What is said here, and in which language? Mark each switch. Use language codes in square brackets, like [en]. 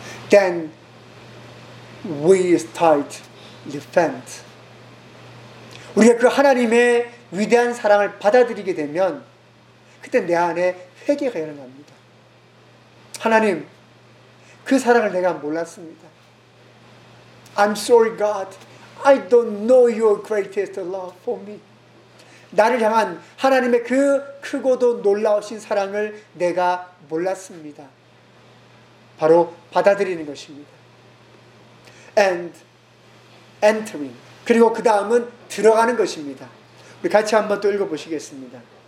[en] Then we start repent. [ko] 우리가 그 하나님의 위대한 사랑을 받아들이게 되면 그때 내 안에 회개가 일어납니다. 하나님, 그 사랑을 내가 몰랐습니다. [en] I'm sorry God, I don't know your greatest love for me. [ko] 나를 향한 하나님의 그 크고도 놀라우신 사랑을 내가 몰랐습니다. 바로 받아들이는 것입니다. [en] And entering. [ko] 그리고 그 다음은 들어가는 것입니다. 우리 같이 한번 또 읽어보시겠습니다.